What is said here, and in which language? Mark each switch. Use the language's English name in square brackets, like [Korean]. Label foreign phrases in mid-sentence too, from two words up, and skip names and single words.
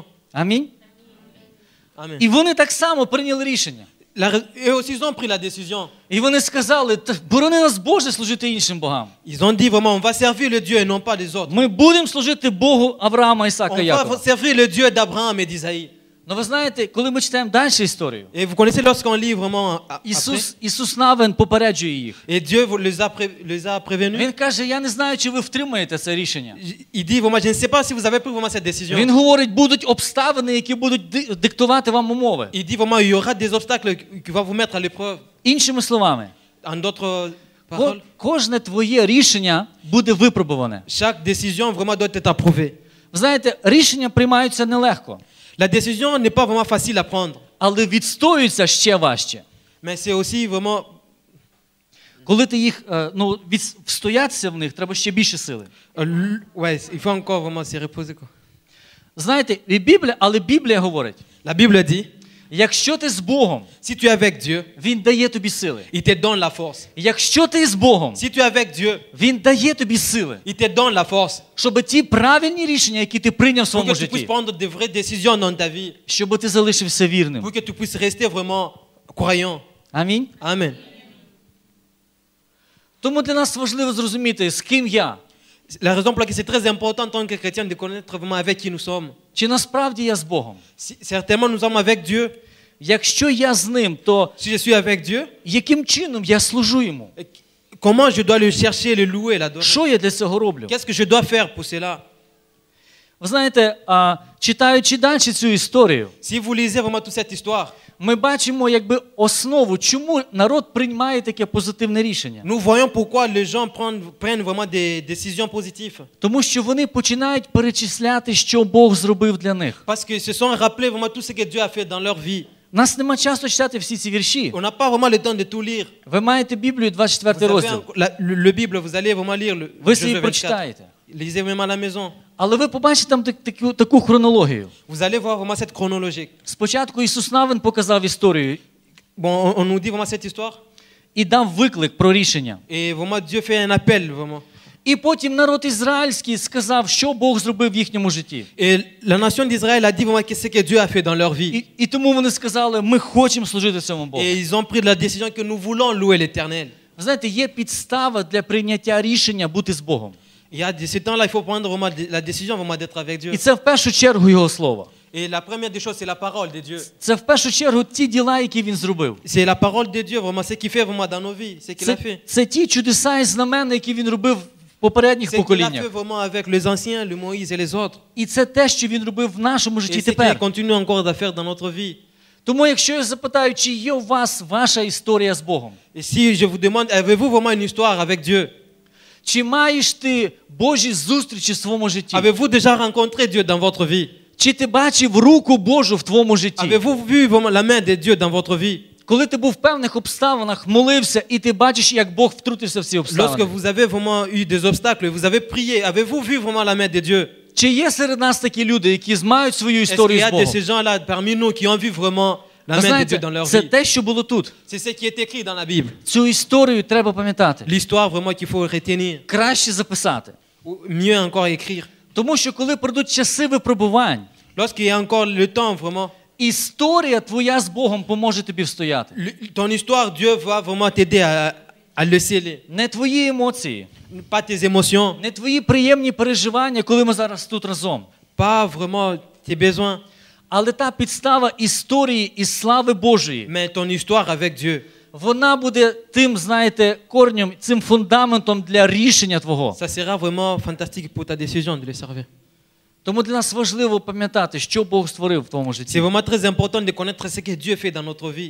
[Ukrainian] Амінь. [French] Amen. [Ukrainian] І вони так само прийняли рішення. [French] Eux aussi, ils ont pris la décision. [Ukrainian] І вони сказали, борони нас, Боже, служити іншим богам. [French] Ils ont dit vraiment, on va servir le Dieu et non pas les autres. [Ukrainian] Ми будемо служити Богу Авраама, Ісака, [French] On va [Ukrainian] Якова. [French] servir le Dieu d'Abraham et d'Isaïe. [Ukrainian] Ну ви знаєте, коли ми читаємо далі історію, [French] Et vous connaissez lorsqu'on lit vraiment après, [Ukrainian] Ісус навин попереджує їх. [French] et Dieu les a prévenus. [Ukrainian] Він каже, я не знаю, чи ви втримаєте це рішення. [French] Il dit vraiment, je ne sais pas si vous avez pris vraiment cette décision. [Ukrainian] Він говорить, будуть обставини, які будуть диктувати вам умови. [French] Il dit vraiment, il y aura des obstacles qui vont vous mettre à l'épreuve. [Ukrainian] Іншими словами, [French] En d'autres paroles, [Ukrainian] кожне твоє рішення буде випробуване. [French] chaque décision vraiment doit être approuvée. [Ukrainian] Ви знаєте, рішення приймаються нелегко, [French] La décision n'est pas vraiment facile à prendre, [Ukrainian] але відстоюються ще важче. [French] mais c'est aussi vraiment, [Ukrainian] Коли ти їх, встоятися в них, треба ще більше сили. [French] ouais, il faut encore vraiment se reposer. Quoi. [Ukrainian] Знаєте, але Біблія говорить, [French] La Bible dit, [Ukrainian] якщо ти з Богом, [French] si tu es avec Dieu, [Ukrainian] Він дає тобі сили. [French] il te donne la force. [Ukrainian] Якщо ти з Богом, [French] Si tu es avec Dieu, [Ukrainian] Він дає тобі сили, [French] il te donne la force [Ukrainian] щоб ті правильні рішення, які ти прийняв в [French] pour [Ukrainian] своєму [French] que tu puisses [Ukrainian] житті, [French] prendre de vraies décisions dans ta vie, [Ukrainian] щоб ти залишився вірним. [French] pour que tu puisses rester vraiment croyant. [Ukrainian] Амінь. [French] Amen. [Ukrainian] Тому для нас важливо зрозуміти, з ким я. [French] La raison pour laquelle c'est très important en tant que chrétien de connaître vraiment avec qui nous sommes. [Ukrainian] Чи насправді я з Богом? [French] Certainement nous sommes avec Dieu. [Ukrainian] Якщо я з Ним, то [French] Si je suis avec Dieu, [Ukrainian] яким чином я служу Йому? [French] comment je dois le chercher, le louer, l'adorer? [Ukrainian] Що я для цього роблю? [French] Qu'est-ce que je dois faire pour cela? [Ukrainian] Ви знаєте, читаючи далі цю історію, [French] Si vous lisez vraiment toute cette histoire, [Ukrainian] ми бачимо якби основу, чому народ приймає таке позитивне рішення. [French] nous voyons pourquoi les gens prennent vraiment des décisions positives. [Ukrainian] Тому що вони починають перечисляти, що Бог зробив для них. [French] Parce qu'ils se sont rappelés vraiment tout ce que Dieu a fait dans leur vie. [Ukrainian] У нас нема часу читати всі ці вірші. [French] On n'a pas vraiment le temps de tout lire. [Ukrainian] Ви маєте Біблію, 24 [French] Vous avez [Ukrainian] розділ. [French] le Bible, vous allez vraiment lire le [Ukrainian] Ви [French] Josué [Ukrainian] собі 24. прочитаєте. [French] Lisez même à la maison. [Ukrainian] Але ви побачите там таку хронологію. [French] Vous allez voir vraiment cette chronologie. [Ukrainian] Спочатку Ісус Навин показав історію [French] Bon, on nous dit vraiment cette histoire. [Ukrainian] і дав виклик про рішення. [French] Et vraiment, Dieu fait un appel, vraiment. [Ukrainian] І потім народ ізраїльський сказав, що Бог зробив в їхньому житті. [French] Et la nation d'Israël a dit vraiment qu'est-ce que Dieu a fait dans leur vie. [Ukrainian] І тому вони сказали, ми хочемо служити цьому Богу. [French] Et ils ont pris la décision que nous voulons louer l'Éternel. [Ukrainian] Ви знаєте, є підстава для прийняття рішення бути з Богом. [French] Il y a de ce temps-là, il faut prendre vraiment la décision vraiment d'être avec Dieu. [Ukrainian] І це в першу чергу Його Слово. [French] Et la première des choses, c'est la parole de Dieu. [Ukrainian] Це в першу чергу ті діла, які Він зробив. [French] C'est la parole de Dieu, vraiment, ce qu'il fait vraiment dans nos vies, ce qu'il a fait. [Ukrainian] Це ті чудеса і знамена, які Він робив в попередніх [French] Ce qu'il a fait [Ukrainian] поколіннях. [French] vraiment avec les anciens, le Moïse et les autres. [Ukrainian] І це те, що Він робив в нашому [French] Et [Ukrainian] житті [French] ce qu'il [Ukrainian] тепер. [French] continue encore à faire dans notre vie. [Ukrainian] Тому якщо я запитаю, чи є у вас ваша історія з Богом? [French] Et si je vous demande, avez-vous vraiment une histoire avec Dieu? [Ukrainian] Чи маєш ти Божі зустрічі в своєму житті? [French] Avez-vous déjà rencontré Dieu dans votre vie? [Ukrainian] Чи ти бачив руку Божу в твоєму житті? [French] Avez-vous vu vraiment la main de Dieu dans votre vie? [Ukrainian] Коли ти був в певних обставинах, молився, і ти бачиш, як Бог втрутився в ці [French] Lorsque [Ukrainian] обставини. [French] vous avez vraiment eu des obstacles, vous avez prié, avez-vous vu vraiment la main de Dieu? [Ukrainian] Чи є серед нас такі люди, які мають свою [French] Est-ce qu'il y [Ukrainian] історію [French] a [Ukrainian] з [French] de [Ukrainian] Богом? [French] ces gens-là parmi nous qui ont vu vraiment la [Ukrainian] Ви [French] main de Dieu [Ukrainian] знаєте, [French] dans leur [Ukrainian] це [French] vie? [Ukrainian] те, що було тут. [French] C'est ce qui est écrit dans la Bible. [Ukrainian] Цю історію треба пам'ятати. [French] L'histoire vraiment qu'il faut retenir. [Ukrainian] Краще записати. [French] Ou mieux encore écrire. [Ukrainian] Тому що коли прийдуть часи випробувань, [French] Lorsqu'il y a encore le temps vraiment, [Ukrainian] історія твоя з Богом поможе тобі встояти. [French] ton histoire, Dieu va vraiment t'aider à le sceller. [Ukrainian] Не твої емоції, [French] Pas tes émotions, [Ukrainian] не твої приємні переживання, коли ми зараз тут разом. [French] pas vraiment tes besoins, [Ukrainian] Але та підстава історії і слави Божої, [French] mais ton histoire avec Dieu. [Ukrainian] вона буде тим, знаєте, корнем, цим фундаментом для рішення твого. [French] Ça sera vraiment fantastique pour ta décision de les servir. [Ukrainian] Тому для нас важливо пам'ятати, що Бог створив в твоєму [French] C'est [Ukrainian] житті. [French] vraiment très important de connaître ce que Dieu fait dans notre vie.